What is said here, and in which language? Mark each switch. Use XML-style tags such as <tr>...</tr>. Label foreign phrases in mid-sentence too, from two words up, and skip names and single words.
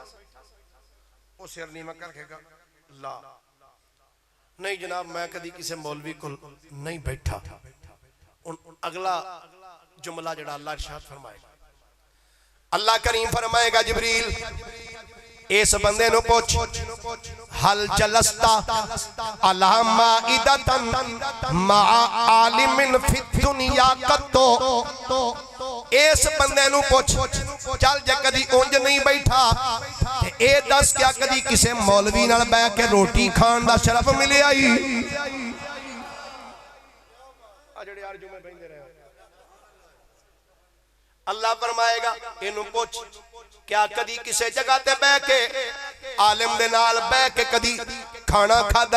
<pa>وہ سر نیواں کرکے لا نہیں جناب میں کدی کسی مولوی کول نہیں بیٹھا. اگلا جملہ جیہڑا اللہ ارشاد فرمائے گا، اللہ کریم فرمائے گا جبرائیل اس بندے نوں پچھ,</pa> <ar>هل جلست على مائدة مع عالم في الدنيا قط,</ar> <pa>اس بندے نوں پچھ چل جے کدی انج نہیں بیٹھا تے اے دس کیا کدی کسے مولوی نال بیٹھ کے روٹی کھان دا شرف ملے آئی? آ جیہڑے یار جمعے بیٹھے رہے اللہ فرمائے گا انہوں پچھ کیا کدی کسی جگہ تے بہہ کے عالم دے نال بہہ کے کدی کھانا کھادا?</pa>